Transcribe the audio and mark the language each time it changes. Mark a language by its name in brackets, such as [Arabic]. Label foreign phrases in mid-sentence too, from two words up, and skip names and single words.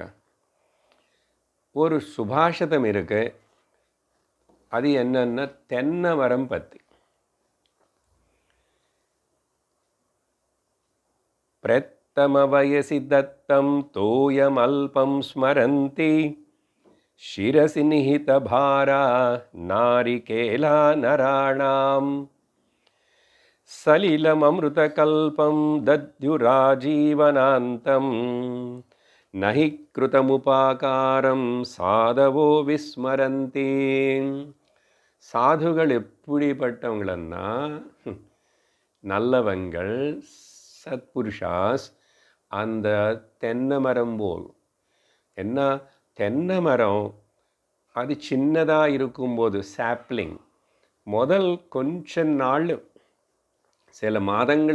[Tamil] ஒரு சுபாஷிதம் இருக்கு, அது என்னன்னா தென்னை மரம் பற்றி. [Sanskrit] प्रथम वयसि दत्तं तोयं अल्पं स्मरन्ति शिरसि निहित भार नारिकेल नराणां सलिलमृतकल्पं दद्युराजीवनान्तं नहि कृतमुपकारं साधवो विस्मरन्ति. [Tamil] சாதுகள் எப்படிப்பட்டவங்களன்னா நல்லவங்கள், சத்புருஷாஸ், அந்த தென்னை மரம் போல். என்ன தென்னை மரம் அது சின்னதாக இருக்கும்போது சாப்ளிங் முதல் கொஞ்ச நாள் சில மாதங்கள்